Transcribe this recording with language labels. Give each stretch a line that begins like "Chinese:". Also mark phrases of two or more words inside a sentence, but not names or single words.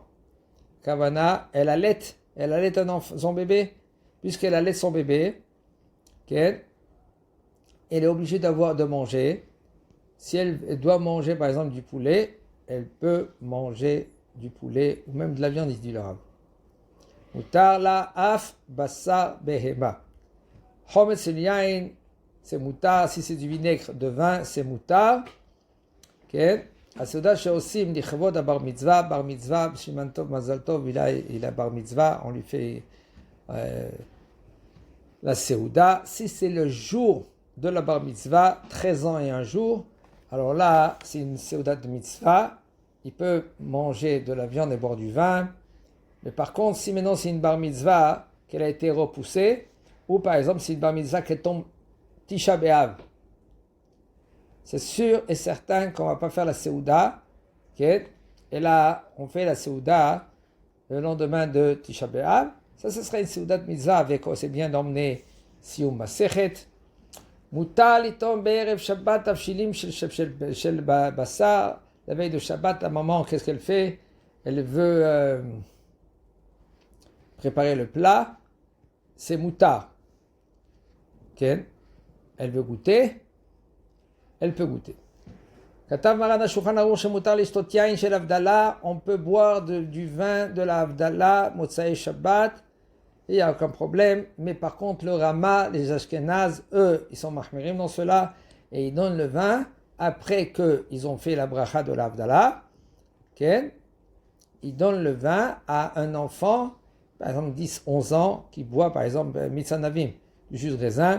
French: Kavana, elle allait son bébé, puisqu'elle allait son bébé, elle est obligée de manger. Si elle doit manger par exemple du poulet, elle peut manger du poulet ou même de la viande, il dit le Rav.
Hebrew: מותר לה אף בשר בהמה. חומץ יין,
French: c'est mutar. Si c'est du vinaigre de vin, c'est mutar.
Hebrew: הסעודה שעושים לכבוד הבר מצווה, בשימן טוב, מזל טוב,
French: il a
Hebrew: בר מצווה,
French: on lui fait la seuda. Si c'est le jour de la
Hebrew: בר מצווה,
French: 13 ans et un jour, alors là, c'est une seuda de mitzvah, il peut manger de la viande et boire du vin. Mais par contre, si maintenant c'est une
Hebrew: בר מצווה
French: qu'elle a été repoussée, ou par exemple c'est une
Hebrew: בר מצווה
French: qui tombe
Hebrew: תשעה באב,
French: c'est sûr et certain qu'on ne va pas faire la Seuda. Okay? Et là, on fait la Seuda le lendemain de
Hebrew: תשעה באב.
French: Ça, ce serait une
Hebrew: סעודת מצווה
French: avec, c'est bien d'emmener
Hebrew: סיום מסכת. מותר לטעום בערב שבת תבשילים של בשר.
French: La veille de Shabbat, la maman, qu'est-ce qu'elle fait? Elle veut préparer le plat. C'est mutar. Okay. Elle veut goûter. Elle peut goûter.
Hebrew: כתב מרן השולחן ערוך שמותר לשתות יין של הבדלה.
French: On peut boire du vin de la Havdalah,
Hebrew: מוצאי שבת.
French: Il n'y a aucun problème. Mais par contre, le Rama, les Ashkenaz, eux, ils sont mahmirim dans cela. Et ils donnent le vin après qu'ils ont fait la bracha de la Havdalah. Okay. Ils donnent le vin à un enfant, par exemple 10-11 ans, qui boit par exemple Mitzanavim, du jus de raisin.